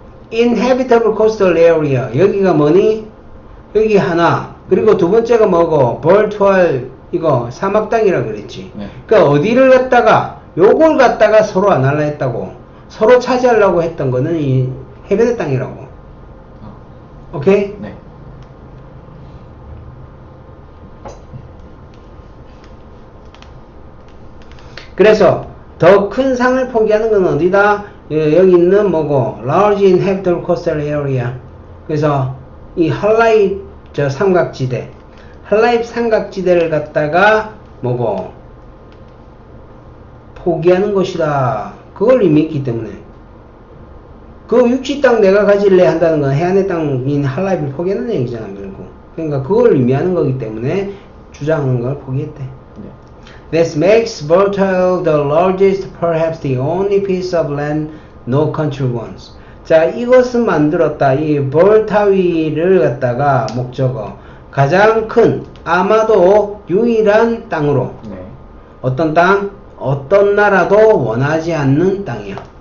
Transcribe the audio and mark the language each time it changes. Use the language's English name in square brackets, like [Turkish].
[English] Inhabitable coastal area. [Korean] 여기가 뭐니? 여기 하나. 그리고 두 번째가 뭐고? 벌투알 이거 사막 땅이라 그랬지. 네. 그러니까 어디를 갖다가 요걸 갖다가 서로 안 할라 했다고. 서로 차지하려고 했던 거는 이 해변의 땅이라고. 오케이? 네. 그래서 더 큰 상을 포기하는 건 어디다? 여기 있는 뭐고? [English] Large inhabitable coastal area. [Korean] 그래서 이 할라입 저 삼각지대. 할라입 삼각지대를 갖다가 뭐고? 포기하는 것이다. 그걸 의미했기 때문에. 그 육지 땅 내가 가질래 한다는 건 해안의 땅인 할라입을 포기하는 얘기잖아, 결국. 그러니까 그걸 의미하는 거기 때문에 주장하는 걸 포기했대. [English] This makes Bertile the largest, perhaps the only piece of land no country owns. [Korean] 자, 이것은 만들었다. 이 벌타위를 갖다가 목적어 가장 큰, 아마도 유일한 땅으로. 네. 어떤 땅? 어떤 나라도 원하지 않는 땅이야.